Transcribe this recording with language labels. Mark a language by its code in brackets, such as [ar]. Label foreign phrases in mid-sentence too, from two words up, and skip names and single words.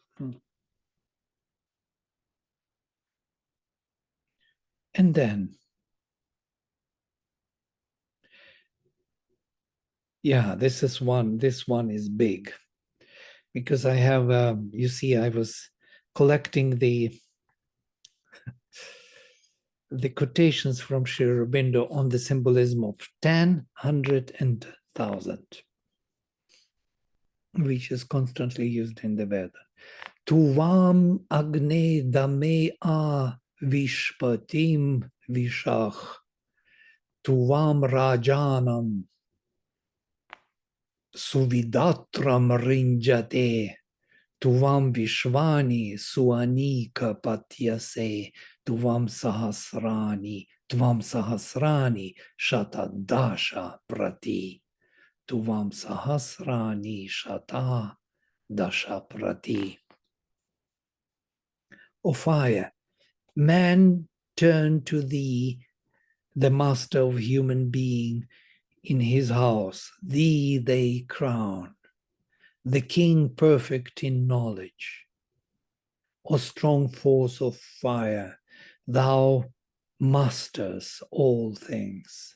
[en] And then, yeah, this one is big, because I have, you see, I was collecting the quotations from Sri Aurobindo on the symbolism of 10, 100, and 1,000, which is constantly used in the Veda. [sa] त्वम् अग्ने दम आ विश्पतिं विशः, त्वां राजानं सुविदत्रम् ऋञ्जते, त्वं विश्वानि स्वनीक पत्यसे, त्वं सहस्राणि शतादश प्रति, त्वं सहस्राणि शत दश प्रति. [en] O fire, man turned to thee, the master of human being, in his house. Thee they crown, the king perfect in knowledge. O strong force of fire, thou masters all things.